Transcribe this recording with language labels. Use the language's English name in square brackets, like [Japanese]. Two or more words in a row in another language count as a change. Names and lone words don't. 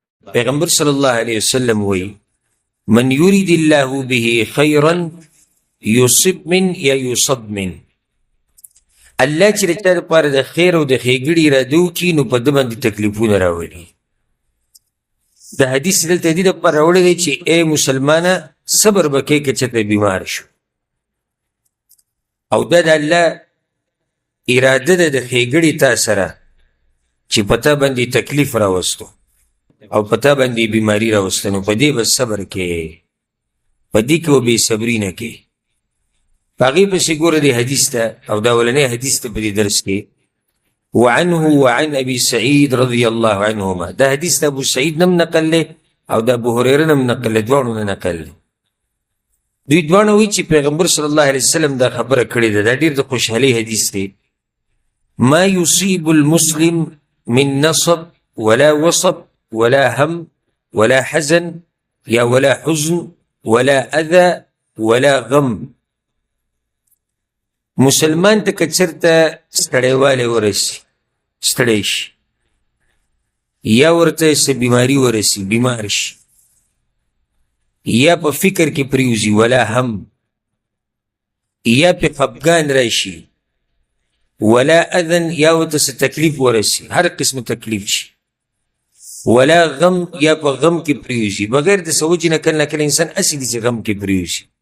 [Arabic] پیغمبر صلی الله علیه وسلم وی من یرید الله به خیرا یصب من یا یصب من، [Pashto] الله چې د چا دپاره د خیر او د ښېګړې اراده وکړي نو په ده باندې تکلیفونه راولي. د حدیث دلته دې دپاره راوړی دی چې ای مسلمانه صبر به کوې که چېرته بیمار شو، او دا د الله اراده ده د ښېګړې تا سره چې په تا باندې تکلیف راوستو او په تا باندې بیماري راوسته، نو په دې به صبر کوې، په دې کې به بې صبري نه کوې. په هغې پسې ګوره دې حدیث ته، او دا اولنی حدیث ته په دې درس کې [Arabic] وعنه وعن ابي سعید رضی الله عنهما، [Pashto] دا حدیث د ابو سعید نم نقل دی او د ابو هریره نم نقل دی، دواړو نه نقل دی. دوی دواړه وایي چې پیغمبر [Arabic] صلی الله علیه وسلم [Pashto] دا خبره کړې ده. دا ډېر د خوشحالۍ حدیث دی. [Arabic] ما یصیب المسلم من نصب ولا وصب ولا هم ولا حزن یا ولا حزن ولا اذى ولا غم، [Pashto] مسلمان ته که چېرته ستړیوالی ورسي، ستړی شي، یا ورته څه بیماري ورسي، بیمار شي، یا په فکر کې پریوزي، [Arabic] ولا هم، [Pashto] یا په خفګان راشي، [Arabic] ولا اذن، [Pashto] یا ورته څه تکلیف ورسي، هر قسم تکلیف شي، [Arabic] ولا غم، [Pashto] یا په غم کې پریوزي، بغیر د څه وجې نه کله نه کله انسان هسې دي چې غم کې پریوزي.